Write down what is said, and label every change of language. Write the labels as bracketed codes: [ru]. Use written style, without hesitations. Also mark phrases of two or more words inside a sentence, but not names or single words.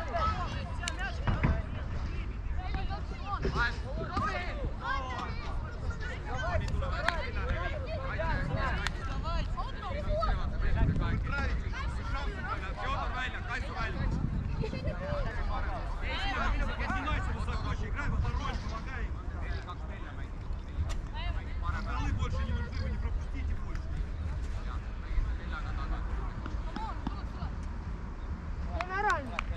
[et] Федор välja, Kaisu välja. [ru] Не снимайся высоко, играй во второй, помогай им. Голы больше не нужны, вы не пропустите больше. Генерально.